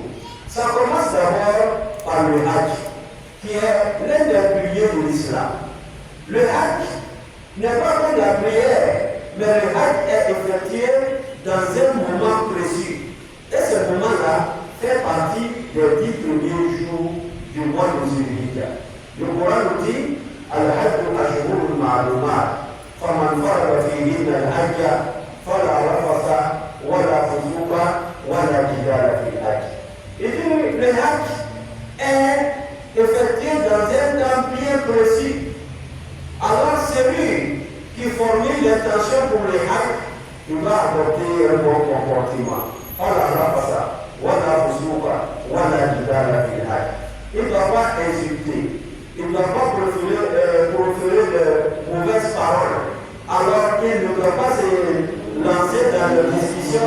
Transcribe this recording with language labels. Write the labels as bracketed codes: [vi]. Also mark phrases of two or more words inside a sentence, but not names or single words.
[fr] Ça commence d'abord par le Hajj, qui est l'un des piliers de l'islam. Le Hajj n'est pas que la prière, mais le Hajj est effectué dans un moment précis. Et ce moment-là fait partie des 10 premiers jours du mois de Zulhijja. Le Coran nous dit [ar] الحج أشهر معلومات فمن فرض فيهن الحج فلا رفث ولا فسوق ولا جدال في الحج. [fr] Et puis le Hajj est effectué dans un temps bien précis. Alors celui qui formule l'intention pour le Hajj, il va adopter un bon comportement. [ar] ولا رفث ولا فسوق ولا جدال في الحج. [fr] Il ne doit pas insulter, il ne doit pas proférer de mauvaises paroles. Alors il ne doit pas se lancer dans le discussion